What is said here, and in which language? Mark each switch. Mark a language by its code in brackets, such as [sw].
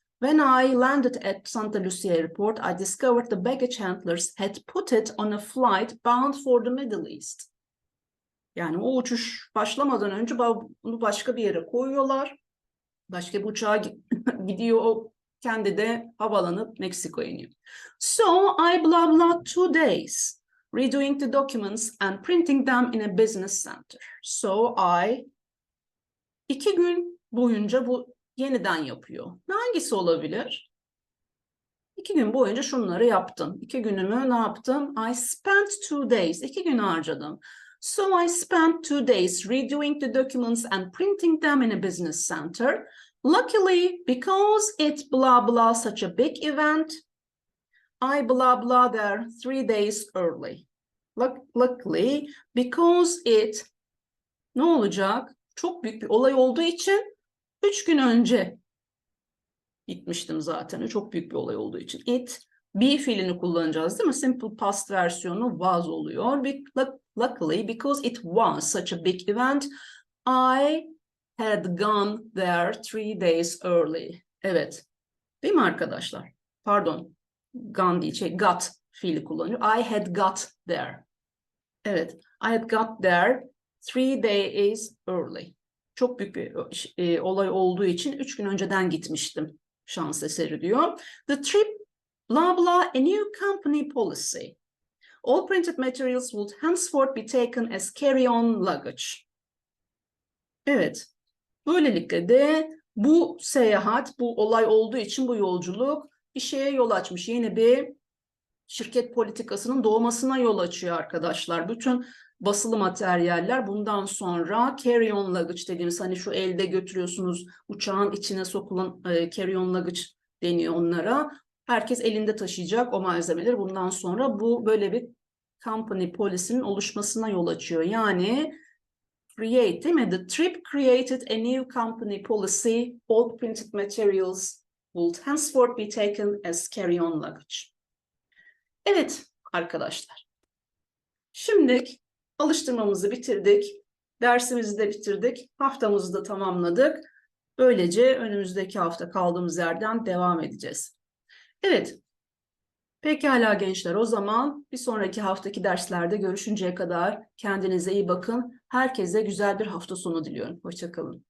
[en] When I landed at Santa Lucia Airport, I discovered the baggage handlers had put it on a flight bound for the Middle East. [tr] Yani o uçuş başlamadan önce bunu başka bir yere koyuyorlar. Başka bir uçağa gidiyor, o kendi de havalanıp Meksiko'ya iniyor. [en] So I blah blah 2 days redoing the documents and printing them in a business center. So I [tr] 2 gün boyunca bu yeniden yapıyor. Hangisi olabilir? 2 gün boyunca şunları yaptım. 2 günümü ne yaptım? [en] I spent 2 days. [tr] 2 gün harcadım. [en] So I spent 2 days redoing the documents and printing them in a business center. Luckily, because it blah blah such a big event, I blah blah there 3 days early. Luckily, because it [tr] ne olacak? Çok büyük bir olay olduğu için 3 gün önce gitmiştim zaten. Çok büyük bir olay olduğu için. It, be fiilini kullanacağız değil mi? Simple past versiyonu was oluyor. [en] Luckily, because it was such a big event, I had gone there 3 days early. [tr] Evet. Değil mi arkadaşlar? Pardon. Gone değil, got fiili kullanıyor. [en] I had got there. Evet. I had got there 3 days early. [tr] Çok büyük bir olay olduğu için 3 gün önceden gitmiştim. Şans eseri diyor. [en] The trip, blah blah, a new company policy. All printed materials would henceforth be taken as carry-on luggage. [tr] Evet. Böylelikle de bu seyahat, bu olay olduğu için bu yolculuk bir şeye yol açmış. Yeni bir şirket politikasının doğmasına yol açıyor arkadaşlar. Bütün basılı materyaller bundan sonra carry-on luggage dediğimiz, hani şu elde götürüyorsunuz, uçağın içine sokulan carry-on luggage deniyor onlara. Herkes elinde taşıyacak o malzemeleri. Bundan sonra bu böyle bir company policy'nin oluşmasına yol açıyor. Yani create değil mi? [en] The trip created a new company policy. All printed materials will henceforth be taken as carry-on luggage. [tr] Evet arkadaşlar. Şimdi alıştırmamızı bitirdik. Dersimizi de bitirdik. Haftamızı da tamamladık. Böylece önümüzdeki hafta kaldığımız yerden devam edeceğiz. Evet. Pekala gençler, o zaman bir sonraki haftaki derslerde görüşünceye kadar kendinize iyi bakın. Herkese güzel bir hafta sonu diliyorum. Hoşça kalın.